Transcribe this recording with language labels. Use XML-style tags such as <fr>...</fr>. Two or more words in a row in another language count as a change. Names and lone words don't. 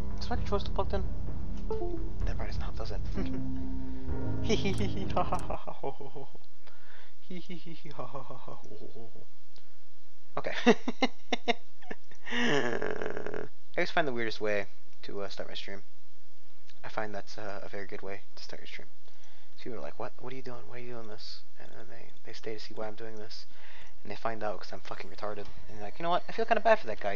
<en>my controller still plugged in? That probably doesn't help, does it? Hee hee hee hee ha ha ha ha ho ho ho. Hee hee hee hee ha ha ha ha ho ho ho ho. Okay. I always find the weirdest way to start my stream. I find that's a very good way to start your stream. So people are like, what are you doing? Why are you doing this? And then they stay to see why I'm doing this. And they find out because I'm fucking retarded. And they're like, you know what? I feel kind of bad for that guy.</en>